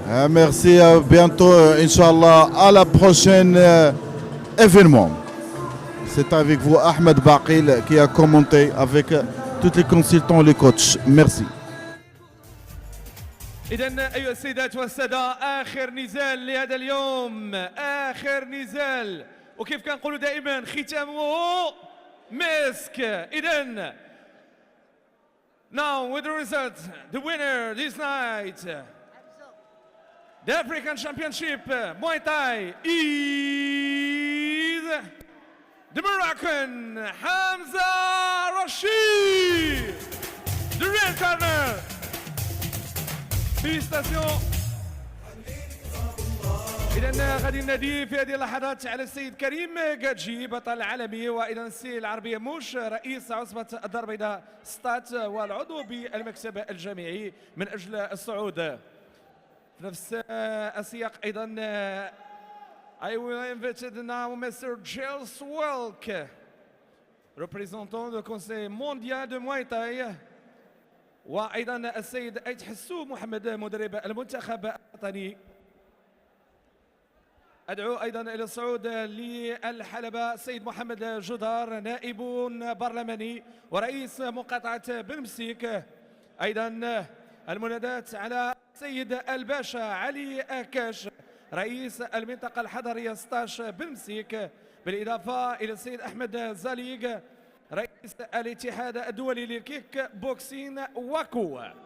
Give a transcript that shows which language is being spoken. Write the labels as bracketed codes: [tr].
[fr] Merci, à bientôt, Inch'Allah, à la prochaine événement. C'est avec vous Ahmed Bakil qui a commenté avec tous les consultants et les coachs. Merci. [ar] إذا أيها السيدات والسادة، آخر نزال لهذا اليوم، آخر نزال، وكيف كنقولوا دائما ختامه مسك. [en] إذا now with the result, the winner this night, the African Championship Muay Thai is the Moroccan Hamza Rashid, the red corner. [fr] فيليستاسيون. [ar] إذا غادي ننادي في هذه اللحظات على السيد كريم كاتجي بطل العالمي، وأيضا السي العربية موش رئيس عصبة الدار البيضاء ستات والعضو بالمكتب الجامعي من أجل الصعود. في نفس السياق أيضا [en] I will invite now Mr. [ar] Giles Welk, [fr] représentant du Conseil mondial de Muay Thai، [ar] وايضا السيد ايت حسو محمد مدرب المنتخب الوطني. ادعو ايضا الى الصعود للحلبة السيد محمد جدار، نائب برلماني ورئيس مقاطعه بنمسيك أيضا المنادات على السيد الباشا علي أكاش رئيس المنطقة الحضرية 16 بالمسيك، بالإضافة إلى السيد أحمد زاليق رئيس الاتحاد الدولي للكيك بوكسين واكو.